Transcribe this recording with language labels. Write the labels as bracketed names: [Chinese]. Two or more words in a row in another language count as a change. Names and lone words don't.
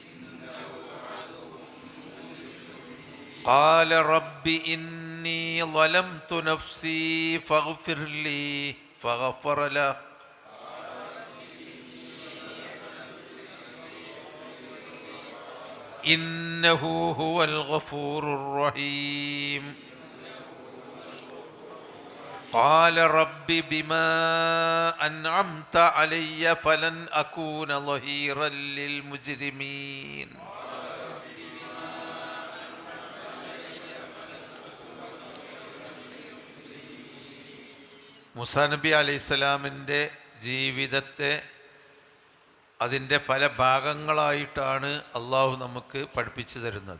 [Arabic] قال رب إني ظلمت نفسي فاغفر لي فغفر له إنه هو الغفور الرحيم. قال رب بما أنعمت علي فلن أكون ظهيرا للمجرمين. [Malayalam] മൂസാ നബി അലൈഹിസ്സലാമിൻ്റെ ജീവിതത്തെ അതിൻ്റെ പല ഭാഗങ്ങളായിട്ടാണ് അള്ളാഹു നമുക്ക് പഠിപ്പിച്ചു തരുന്നത്.